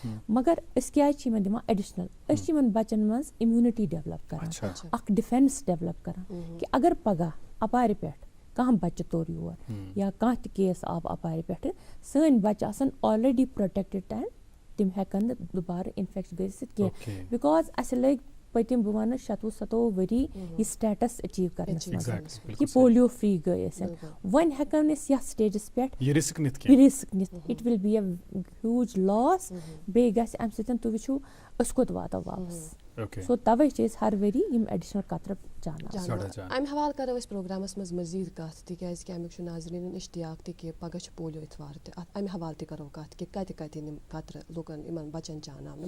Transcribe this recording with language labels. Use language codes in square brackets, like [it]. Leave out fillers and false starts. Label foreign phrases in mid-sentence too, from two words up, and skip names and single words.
[ks] مگر أسۍ کیٛازِ چھِ یِمَن دِوان ایڈِشنَل أسۍ چھِ یِمَن بَچَن منٛز [en] immunity develop [ks] کَران اَکھ [en] defence develop [ks] کَران کہِ اگر پَگاہ اَپارِ پٮ۪ٹھ کانٛہہ بَچہِ توٚر یور یا کانٛہہ تہِ کیس آو اَپارِ پٮ۪ٹھٕ سٲنۍ بَچہِ آسَن [en] already protected and [ks] تِم ہٮ۪کَن نہٕ دُبارٕ اِنفٮ۪کٹ گٔژھِتھ کینٛہہ. بِکاز اَسہِ لٔگۍ پٔتِم بہٕ وَنہٕ 27 ؤری یہِ سٹیٹَس أچیٖو کَرنَس منٛز کہِ [en] polio free [ks] گٔے أسۍ. وۄنۍ ہٮ۪کو نہٕ أسۍ یَتھ سٹیجَس پٮ۪ٹھ یہِ رِسک نِتھ. [en] It will be a huge loss. [ks] بیٚیہِ گژھِ اَمہِ سۭتۍ تُہۍ وٕچھِو أسۍ کوٚت واتو واپَس. سو تَوَے چھِ أسۍ ہر ؤری یِم ایڈِشنَل قطرٕ چانان. اَمہِ حوالہٕ کَرو أسۍ پرٛوگرامَس منٛز مٔزیٖد کَتھ تِکیٛازِ اَمیُک چھُ ناظریٖنَن اِشتیاق تہِ کہِ پَگاہ چھُ پولیو اِتوار تہِ اَتھ اَمہِ حوالہٕ تہِ کَرو کَتھ کہِ کَتہِ کَتہِ یِم قطرٕ لُکَن یِمَن بَچَن چاناونہٕ.